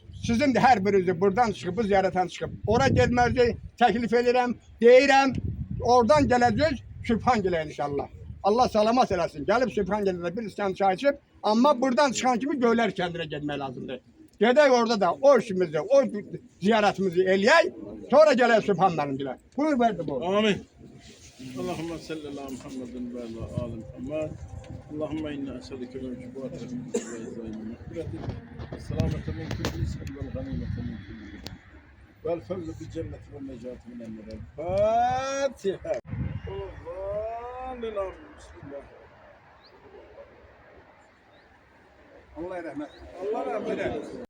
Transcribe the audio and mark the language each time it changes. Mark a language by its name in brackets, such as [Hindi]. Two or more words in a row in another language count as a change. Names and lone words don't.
[Azerbaijani] Sizin de hər birinizi buradan çıxıb, bu ziyarətdən çıxıb, ora getmənizi təklif edirəm, deyirəm, oradan gələcək Sübhangələ inşallah. Allah salamat eləsin. Gəlib Sübhangələdə bir iskan çay içib, amma buradan çıxan kimi Göylər kəndinə getmək lazımdır. Gedək orada da o işimizi, o ziyarətimizi eləyək, sonra gələk Sübhanələ. Buyur verdi bu. Amin. [Arabic] اللهم صل على محمد وعلى آل محمد. اللهم إنا نسألك موجبات ومغفرتك. والسلامة من كل إثم والغنيمة من كل. والفوز بالجنة والنجاة من النار. [Azerbaijani] Fatiha. Allah'ın lillahi. Bismillah. Allah rahmet. Allah rahmet eylesin.